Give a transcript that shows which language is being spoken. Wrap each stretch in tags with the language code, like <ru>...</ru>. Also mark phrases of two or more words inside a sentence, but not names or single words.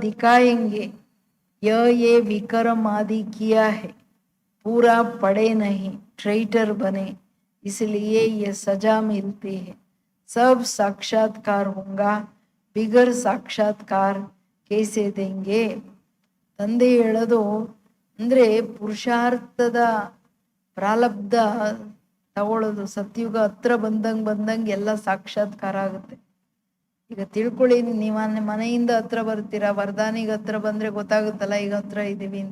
<hi>बाबा दिखाएंगे ये विक्रम आदि किया है, पूरा पढ़े नहीं, ट्रेटर बने, इसलिए ये सजा मिलती है। सब साक्षात्कार होगा, बिगर साक्षात्कार कैसे देंगे?</hi> <kn>ತಂದೆ ಹೇಳೋದು ಅಂದ್ರೆ ಪುರುಷಾರ್ಥದ ಪ್ರಾರಬ್ಧ ತಗೊಳ್ಳೋದು. ಸತ್ಯುಗ ಹತ್ರ ಬಂದಂಗೆ ಎಲ್ಲ ಸಾಕ್ಷಾತ್ಕಾರ ಆಗುತ್ತೆ. ಈಗ ತಿಳ್ಕೊಳ್ಳಿ, ನೀವು ಮನೆಯಿಂದ ಹತ್ರ ಬರ್ತೀರಾ, ವರದಾನಿಗೆ ಹತ್ರ ಬಂದ್ರೆ ಗೊತ್ತಾಗುತ್ತಲ್ಲ ಈಗ ಹತ್ರ ಇದೀವಿ ಅಂತ.</kn>